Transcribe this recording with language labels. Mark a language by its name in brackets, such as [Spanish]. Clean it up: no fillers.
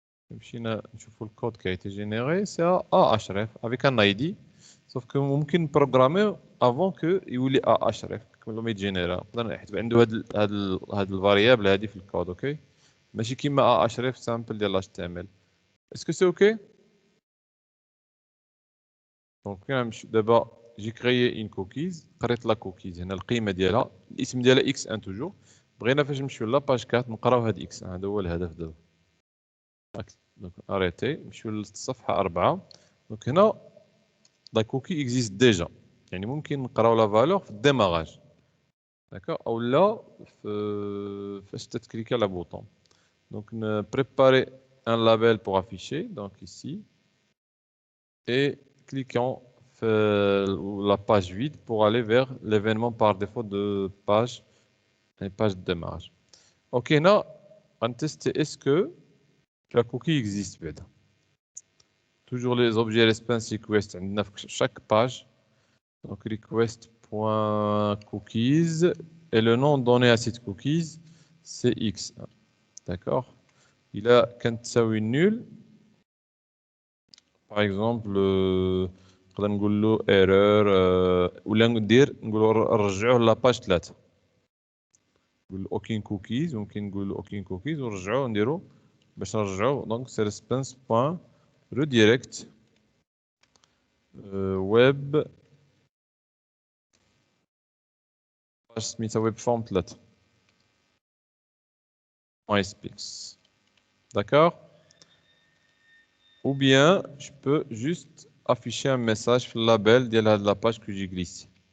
[Arabic] مشينا نشوفوا الكود [French] qui a été généré c'est ahref avec un ID sauf que [Arabic] ممكن نبروغراميو [French] avant que [Arabic] يولي ahref قبل ما يتجينيرا نقدر نحسب عنده هاد الفاريابل هادي في الكود اوكي ماشي كيما ahref سامبل ديال HTML. [French] Est-ce que c'est OK? [Arabic] Donc دابا [French] j'ai créé une cookies [Arabic] قريت لا cookies هنا القيمه ديالها الاسم ديالها x1 toujours بغينا فاش نمشيو لاباج 4 نقراو هاد x1 هذا هو الهدف دابا. [French] Donc arrêtez, je suis الصفحة 4. Donc هنا la cookie existe déjà. [Arabic] يعني ممكن نقراو la valeur في الديماراج. [French] D'accord? [Arabic] أو لا فاش تتكليكي على bouton. [French] Donc préparer un label pour afficher. Donc ici. Et cliquons la page vide pour aller vers l'événement par défaut de page, une page de démarrage. Ok, là, on teste est-ce que la cookie existe bien. Toujours les objets response request عندنا في chaque page. Donc request.cookies et le nom donné à cette cookies c'est x. D'accord. [Arabic] Il a كانت تساوي nul. Par exemple نقدر نقول له error ولا نقولوا رجعوه لاباج 3. نقول له [French] aucune cookies [Arabic] ممكن نقول له aucune cookies ونرجعوه نديرو باش نرجعوه دونك سي response.redirect web سميتها web form 3 .spx. [French] D'accord? Ou bien je peux juste afficher un message sur le label de la page que j'ai glissé.